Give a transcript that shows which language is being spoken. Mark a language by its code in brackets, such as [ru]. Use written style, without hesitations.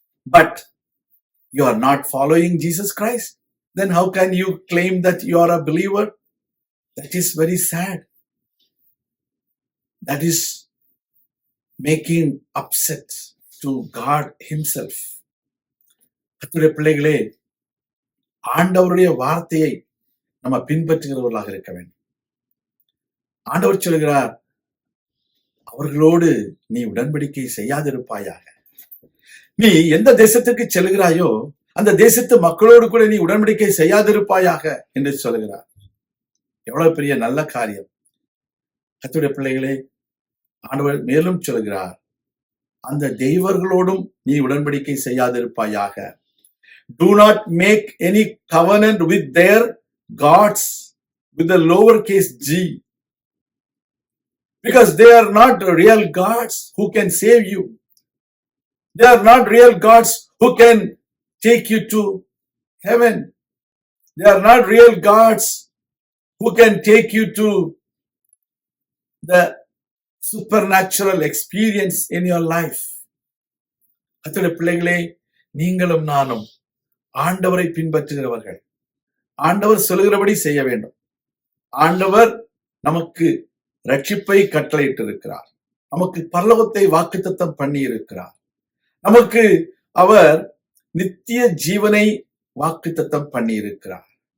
[en] But you are not following Jesus Christ. Then how can you claim that you are a believer? That is very sad. That is making upset to God himself. [ta] கர்த்தருடைய பிள்ளைகளே, ஆண்டவருடைய வார்த்தையை நம்ம பின்பற்றுகிறவர்களாக இருக்க வேண்டும். ஆண்டவர் சொல்கிறார், அவர்களோடு நீ உடன்படிக்கை செய்யாதிருப்பாயாக. நீ எந்த தேசத்துக்கு செல்கிறாயோ அந்த தேசத்து மக்களோடு கூட நீ உடன்படிக்கை செய்யாதிருப்பாயாக என்று சொல்கிறார். எவ்வளவு பெரிய நல்ல காரியம். கர்த்தருடைய பிள்ளைகளே, ஆண்டவர் மேலும் சொல்கிறார், அந்த தெய்வர்களோடும் நீ உடன்படிக்கை செய்யாதிருப்பாயாக. [en] Do not make any covenant with their gods with the lowercase g, because they are not real gods who can save you. They are not real gods who can take you to heaven. They are not real gods who can take you to the supernatural experience in your life. [ta] கர்த்தருடைய பிள்ளைகளே, நீங்களும் நானும் ஆண்டவரை பின்பற்றுகிறவர்கள். ஆண்டவர் சொல்கிறபடி செய்ய வேண்டும். ஆண்டவர் நமக்கு ரட்சிப்பை கட்டளையிட்டிருக்கிறார். நமக்கு பரலோகத்தை வாக்குத்தத்தம் பண்ணி இருக்கிறார். நமக்கு அவர் நித்திய ஜீவனை வாக்குத்தத்தம் பண்ணி இருக்கிறார்.